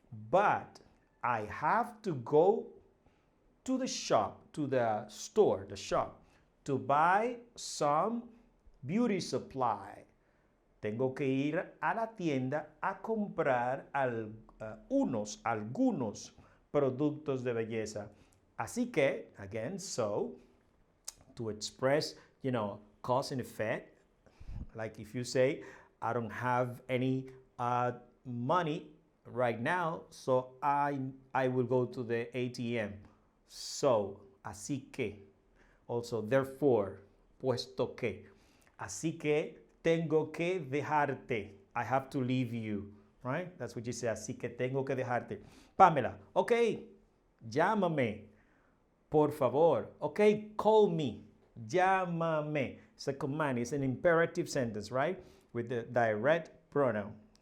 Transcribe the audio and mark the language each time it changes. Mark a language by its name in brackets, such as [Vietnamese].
[English] But I have to go to the shop, to the store, the shop, to buy some beauty supply. [Spanish] Tengo que ir a la tienda a comprar algunos productos de belleza. Así que, [English] again, so, to express, cause and effect, like if you say, I don't have any money right now, so I will go to the ATM. So, [Spanish] así que. [English] Also, therefore, [Spanish] puesto que. Así que tengo que dejarte. [English] I have to leave you, right? That's what you say. [Spanish] Así que tengo que dejarte. Pamela, okay, llámame, por favor. [English] Okay, call me. [Spanish] Llámame. [English] It's a command. It's an imperative sentence, right? With the direct pronoun.